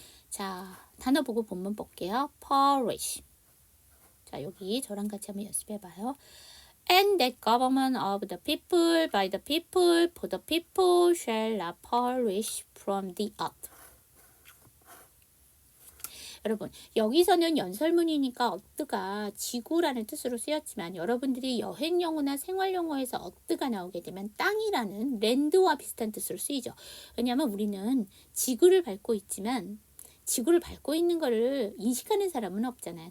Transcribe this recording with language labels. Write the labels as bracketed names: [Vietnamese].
[Korean] 자, 단어 보고 본문 볼게요. [English] perish. [Korean] 자, 여기 저랑 같이 한번 연습해 봐요. [English] And that government of the people, by the people, for the people, shall not perish from the earth. [Korean] 여러분, 여기서는 연설문이니까 어뜨가 지구라는 뜻으로 쓰였지만 여러분들이 여행 영어나 생활 영어에서 어뜨가 나오게 되면 땅이라는 랜드와 비슷한 뜻으로 쓰이죠. 왜냐하면 우리는 지구를 밟고 있지만 지구를 밟고 있는 거를 인식하는 사람은 없잖아요.